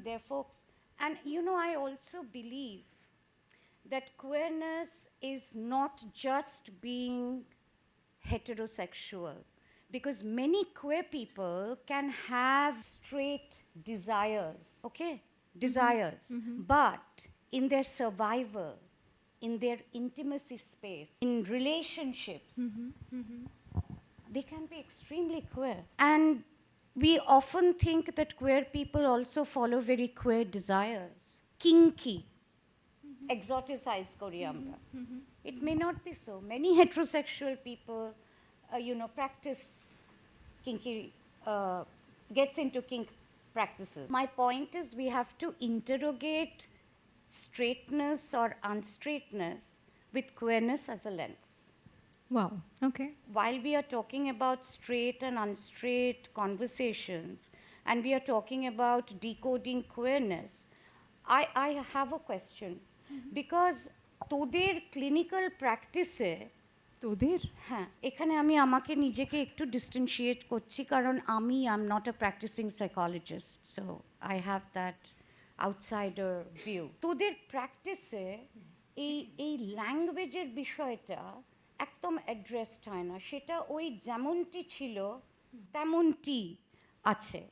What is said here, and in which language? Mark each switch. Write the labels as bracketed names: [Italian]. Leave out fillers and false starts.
[English] Therefore, and you know, I also believe that queerness is not just being heterosexual, because many queer people can have straight desires, okay? Desires. But in their survival, in their intimacy space, in relationships, they can be extremely queer. And we often think that queer people also follow very queer desires. Kinky, exoticize [Bangla] করি আমরা. [English] It may not be so. Many heterosexual people, practice kinky, gets into kink practices. My point is we have to interrogate straightness or unstraightness with queerness as a lens. Wow. Okay. While we are talking about straight and unstraight conversations, and we are talking about decoding queerness, I have a question. [Bangla] Because তোদের clinical প্র্যাকটিসে, তোদের হ্যাঁ, এখানে আমি আমাকে নিজেকে একটু ডিস্টেন্সিয়েট করছি, কারণ আমি [English] I am not a practising psychologist, so I have that outsider view. [Bangla] তোদের প্র্যাকটিসে এই ল্যাঙ্গুয়েজের বিষয়টা একদম অ্যাড্রেসড হয় না, সেটা ওই যেমনটি ছিল তেমনটি আছে।